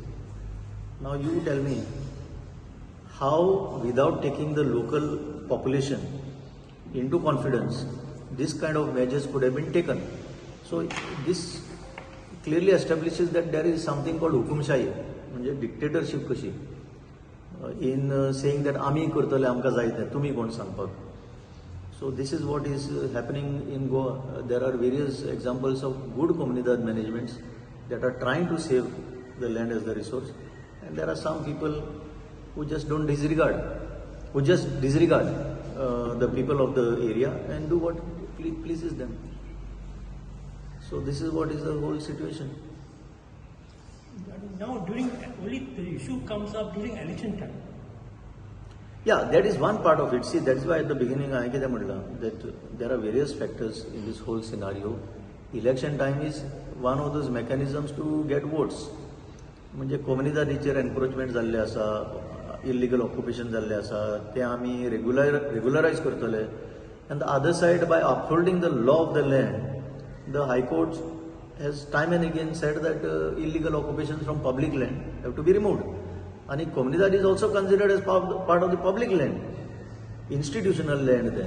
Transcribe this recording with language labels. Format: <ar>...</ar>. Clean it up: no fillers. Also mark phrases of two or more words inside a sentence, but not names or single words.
<en>Now you tell me, how without taking the local population into confidence, this kind of measures could have been taken. So this clearly establishes that there is something called hukumshahi, dictatorship kashi, in saying that</en> <kok>आम्ही करतले आमकां जायत नाही तुम्ही कोण सांगपाक.</kok> <en>So this is what is happening in Goa. There are various examples of good Comunidade managements that are trying to save the land as the resource, and there are some people who just don't disregard, the people of the area and do what pleases them. So this is what is the whole situation. Now only the issue comes up during election time. Yeah, that is one part of it. See, that's why at the beginning I said that there are various factors in this whole scenario. Election time is one of those mechanisms to get votes.</en> <kok>म्हणजे Comunidadीचेर एनक्रोचमेंट जाल्ले आसा,</kok> <en>illegal occupation</en> <kok>जाल्ले आसा, ते आमी रेग्युलरायज करतले.</kok> <en>And the other side, by upholding the law of the land, the High Court has time and again said that illegal occupations from public land have to be removed. And Comunidade is also considered as part of the public land, institutional land then.</en>